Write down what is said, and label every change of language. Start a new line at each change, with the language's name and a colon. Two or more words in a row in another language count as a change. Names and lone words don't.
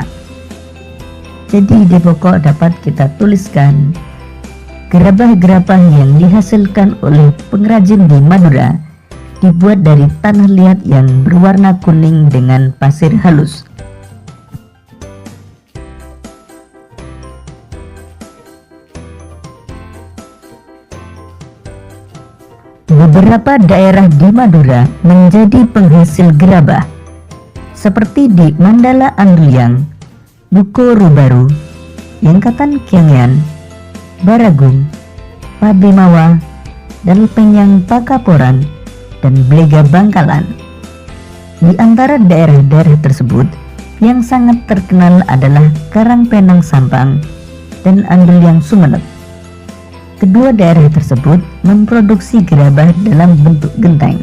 Indonesian: Jadi ide pokok dapat kita tuliskan: gerabah-gerabah yang dihasilkan oleh pengrajin di Madura dibuat dari tanah liat yang berwarna kuning dengan pasir halus. Beberapa daerah di Madura menjadi penghasil gerabah, seperti di Mandala Anduliang, Buko Rubaru, Yangkatan Kiangian, Baragung, Pabimawa, Dalpenyang Pakaporan, dan Blega Bangkalan. Di antara daerah-daerah tersebut, yang sangat terkenal adalah Karangpenang Sampang dan Anduliang Sumeneb. Kedua daerah tersebut memproduksi gerabah dalam bentuk genteng.